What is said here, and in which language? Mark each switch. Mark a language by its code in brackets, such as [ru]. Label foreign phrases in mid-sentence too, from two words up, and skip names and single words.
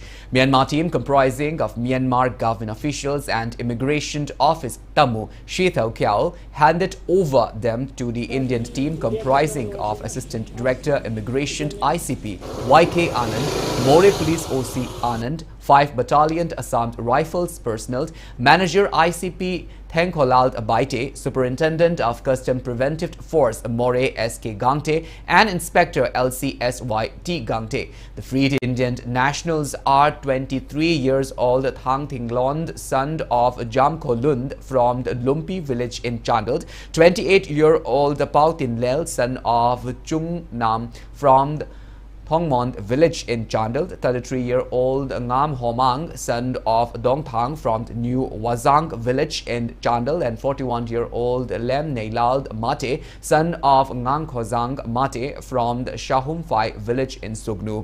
[en] Myanmar team comprising of Myanmar government officials and Immigration Office Tamu Shethau Kiao handed over them to the Indian team comprising of Assistant Director Immigration ICP YK Anand, More Police OC Anand, 5 Battalion Assam Rifles personnel, Manager ICP Thengkolal Baite, Superintendent of Custom Preventive Force More SK Gangte, and Inspector LCSYT Gangte. The freed Indian nationals are 23 years old Thang Thinglond, son of Jamkolund from the Lumpi village in Chandel, 28-year-old Pau Tinlel, son of Chung Nam from Thongmont village in Chandel, 33-year-old Ngam Homang, son of Dong Thang from New Wazang village in Chandel, and 41-year-old Lem Neilal Mate, son of Ngang Khozang Mate from the Shahum Phai village in Sugnu.